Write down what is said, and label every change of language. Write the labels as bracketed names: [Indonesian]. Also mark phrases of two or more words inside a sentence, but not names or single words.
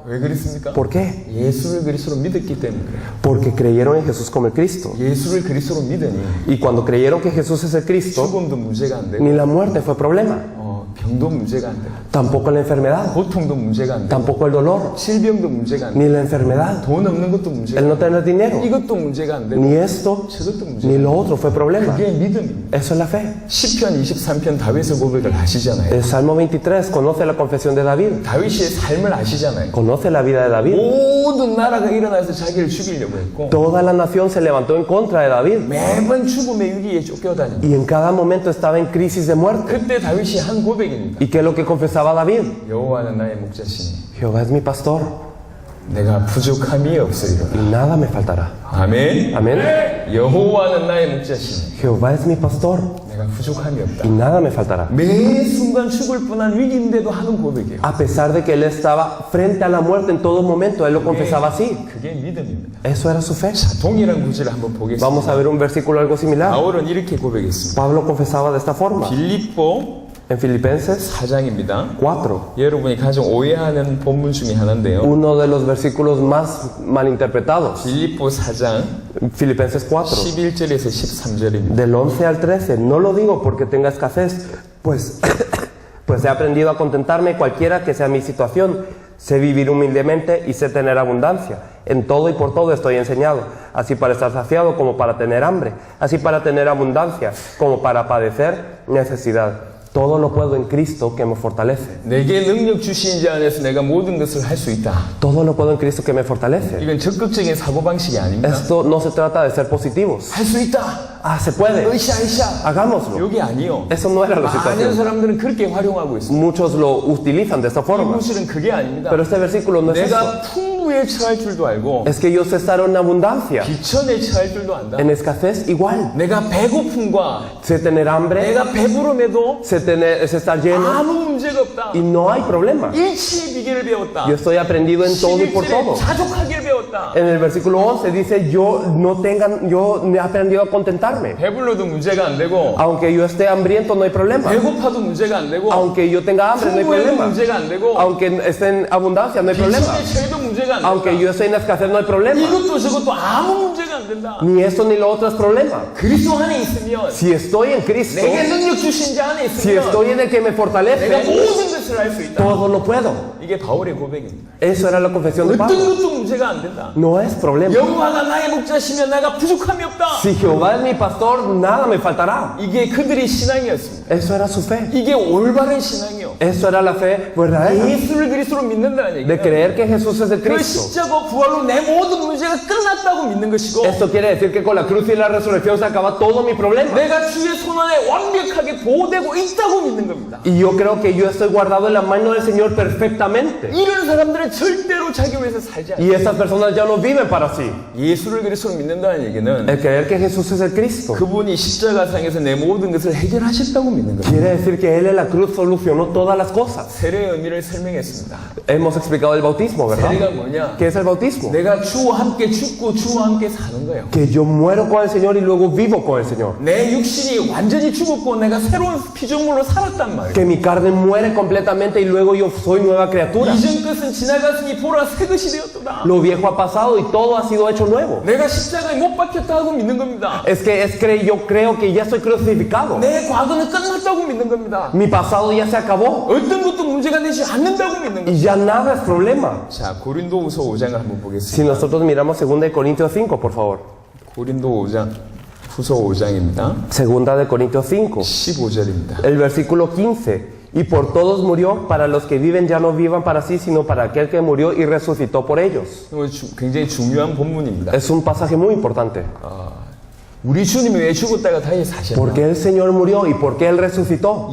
[Korean] 왜 그랬습니까? [Spanish] ¿Por qué? [Korean] 예수를 그리스도로 믿었기 때문에 그래요. [Spanish] Porque creyeron en Jesús como el Cristo. [Korean] 예수를 그리스도로 믿으니 [Spanish] Y cuando creyeron que Jesús es el Cristo, [Korean] 죽음도 문제가 안 되고 [Spanish] ni la muerte fue problema, [Korean] 병도 문제가 안 되고 [Spanish] tampoco la enfermedad, [Korean] 고통도 문제가 안 되고 [Spanish] tampoco el dolor, [Korean] 질병도 문제가 안 되고 [Spanish] ni la enfermedad, [Korean] 돈 없는 것도 문제가 [Spanish] el [Korean] 안 [Spanish] no tener dinero, [Korean] 되고 이것도 문제가 안 되고 [Spanish] ni esto, [Korean] 저것도 문제가 [Spanish] ni [Korean] 안 [Spanish] lo [Korean] 되고 [Spanish] otro fue problema. [Korean] 그게 믿음입니다. [Spanish] Eso es la fe. [Korean] 시편 23편 다윗의 고백을 아시잖아요. [Spanish] El Salmo 23 conoce la confesión de David, [Korean] 다윗의 삶을 아시잖아요. [Spanish] conoce la vida de David. [Korean] 모든 나라가 일어나서 자기를 죽이려고 했고 [Spanish] Toda la nación se levantó en contra de David [Korean] 매번 죽음의 위기에 쫓겨다니고 [Spanish] y en cada momento estaba en crisis de muerte. [Korean] 그때 다윗이 한 고백입니다. [Spanish] ¿Y qué es lo que confesaba David? [Korean] 여호와는 나의 목자시니 [Spanish] Jehová es mi pastor [Korean] 내가 부족함이 없으리로다. [Spanish] y nada me faltará. [Korean] 아멘. [Spanish] Amén. [Korean] 여호와는 나의 목자시니 [Spanish] Jehová es mi pastor [Korean] 내가 부족함이 없다. [Spanish] y nada me faltará. [Korean] 매 순간 죽을 뻔한 위기인데도 하는 고백이에요. [Spanish] A pesar de que él estaba frente a la muerte en todo momento, él lo confesaba así. [Korean] 그게 믿음입니다. [Spanish] Eso era su fe. [Korean] 자, 동일한 구절을 한번 보겠습니다. [Spanish] Vamos a ver un versículo algo similar. [Korean] 바울은 이렇게 고백했습니다. [Spanish] Pablo confesaba de esta forma. [Korean] 빌립보 [Spanish] En Filipenses [Korean] 4장입니다. [Spanish] 4, [Korean] 여러분이 가장 오해하는 본문 중에 하나인데요. [Spanish] uno de los versículos más malinterpretados. [Korean] 빌립보 4장 [Spanish] Filipenses 4, [Korean] 11절에서 13절입니다. [Spanish] del 11 al 13. No lo digo porque tenga escasez, pues he aprendido a contentarme cualquiera que sea mi situación. Sé vivir humildemente y sé tener abundancia. En todo y por todo estoy enseñado, así para estar saciado como para tener hambre, así para tener abundancia como para padecer necesidad. Todo lo puedo en Cristo que me fortalece. [Korean] 내게 능력 주신 자 안에서 내가 모든 것을 할 수 있다. [Spanish] Todo lo puedo en Cristo que me fortalece. [Korean] 이건 적극적인 사고방식이 아닙니다. [Spanish] Esto no se trata de ser positivos. [Korean] 할 수 있다. [Spanish] Ah, se puede. [Korean] 으쌰으쌰. [Spanish] Hagámoslo. [Korean] 여기 아니요. [Spanish] Eso no era la [Korean] 많은 [Spanish] situación. [Korean] 사람들은 그렇게 활용하고 있습니다. [Spanish] Muchos lo utilizan de esta [Korean] 이 [Spanish] forma. [Korean] 구절은 그게 아닙니다. [Spanish] Pero este versículo no es eso. [Korean] 내가 풍부에 처할 줄도 알고 [Spanish] es que ellos estar en abundancia, [Korean] 비천에 처할 줄도 안다. [Spanish] en escasez igual. [Korean] 내가 배고픔과 [Spanish] Sé tener hambre, [Korean] 내가 배부름에도 [Spanish] sé estar lleno [Korean] 아무 문제가 없다. [Spanish] y no hay problema. [Korean] 일치의 비결을 배웠다. [Spanish] Yo estoy aprendido en todo y por [Korean] 11절에 [Spanish] todo. [Korean] 자족하기를 배웠다. [Spanish] En el versículo 11 dice, yo he aprendido a contentarme. [Korean] 배불러도 문제가 안 되고 [Spanish] Aunque yo esté hambriento, no hay problema. [Korean] 배고파도 문제가 안 되고 [Spanish] Aunque yo tenga hambre, no hay [Korean] 풍부해도 [Spanish] problema. [Korean] 문제가 안 되고 [Spanish] Aunque esté en abundancia, no hay problema. [Korean] 비천에 처해도 문제가 안 [Spanish] Aunque [Korean] 된다. [Spanish] yo esté en escasez, no hay problema. [Korean] 이것도 저것도 아무 문제가 안 된다. [Spanish] Ni esto ni lo otro es problema. [Korean] 그리스도 안에 있으면 [Spanish] Si estoy en Cristo, [Korean] 내게 능력 주신 자 안에 [Spanish] si [Korean] 있으면 [Spanish] estoy en el que me [Korean] 내가 [Spanish] fortalece, [Korean] 모든 것을 할 수 있다. [Spanish] todo lo puedo. [Korean] 이게 바울의 고백입니다. [Spanish] Eso era la confesión de [Korean] 어떤 [Spanish] Pablo. [Korean] 것도 문제가 안 된다. [Spanish] No es problema. [Korean] 여호와가 나의 목자시면 내가 부족함이 없다. [Spanish] Si Jehová es mi pastor, nada me faltará. [Korean] 이게 그들의 신앙이었습니다. [Spanish] Eso era su fe. [Korean] 이게 올바른 신앙이요. [Spanish] Eso era la fe verdadera. [Korean] 예수를 그리스도로 믿는다는 [Spanish] De [Korean] 얘기예요. [Spanish] creer que Jesús es el [Korean] 그 [Spanish] Cristo. [Korean] 십자가 부활로 내 모든 문제가 끝났다고 믿는 것이고 [Spanish] Esto quiere decir que con la cruz y la resurrección se acaba todo mi problema. [Korean] 내가 주의 손 안에 완벽하게 보호되고 있다고 믿는 겁니다. [Spanish] Y yo creo que yo estoy guardado en la mano del Señor perfectamente. [Korean] 이런 사람들은 절대로 자기 위해서 살지 않아요. [Spanish] Y esas personas ya no viven para sí. [Korean] 예수를 그리스도로 믿는다는 얘기는 [Spanish] El creer que Jesús es el Cristo [Korean] 그분이 십자가상에서 내 모든 것을 해결하셨다고 믿는 겁니다. [Spanish] quiere decir que Él en la cruz solucionó todas las cosas. [Korean] 세례의 의미를 설명했습니다. [Spanish] Hemos explicado el bautismo, ¿verdad? [Korean] 세례가 뭐냐? [Spanish] ¿Qué es el bautismo? [Korean] 내가 주와 함께 죽고 주와 함께 사는 거예요. [Spanish] Que yo muero con el Señor y luego vivo con el Señor. [Korean] 내 육신이 완전히 죽었고 내가 새로운 피조물로 살았단 말이에요. [Spanish] Que mi carne muere completamente y luego yo soy nueva criatura. [Korean] 이전 것은 지나갔으니 보라 새 것이 되었도다. [Spanish] Lo viejo ha pasado y todo ha sido hecho nuevo. [Korean] 내가 십자가에 못 박혔다고 믿는 겁니다. [Spanish] Yo creo que ya estoy crucificado. [Korean] 내 과거는 끝났다고 믿는 겁니다. [Spanish] Mi pasado ya se acabó [Korean] 어떤 것도 문제가 되지 않는다고 믿는 겁니다. [Spanish] y ya nada es problema. [Korean] 자, 고린도후서 5장을 한번 보겠습니다. [Spanish] Si nosotros miramos 2 Corintios 5, por favor. [Korean] 고린도 5장 후서 5장입니다. [Spanish] 2 Corintios 5, [Korean] 15절입니다. [Spanish] el versículo 15. Y por todos murió, para los que viven ya no vivan para sí, sino para aquel que murió y resucitó por ellos. [Korean] 굉장히 중요한 본문입니다. [Spanish] Es un pasaje muy importante. [Korean] 우리 주님이 왜 죽었다가 다시 사셨나? [Spanish] ¿Por qué el Señor murió y por qué Él resucitó?